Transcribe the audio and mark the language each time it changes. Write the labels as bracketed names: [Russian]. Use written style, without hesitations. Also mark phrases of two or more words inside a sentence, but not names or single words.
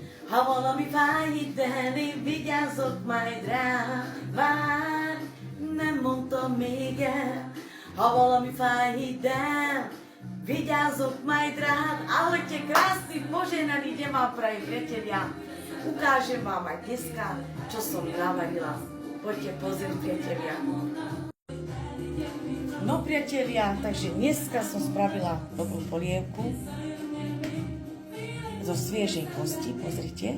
[Hungarian] Havalı bir fájdalmi, vigyázok majd rá, várj, nem mondtam még el. Ha valami fáj, de vigyázok majd rád. [Slovak] Ahojte, krásny, požehnaný deň vám prajem, priatelia. Ukážem vám aj dneska, čo som navarila. Poďte pozrieť, priatelia. No, priatelia, takže dneska som spravila dobrú polievku zo sviežej kosti, pozrite.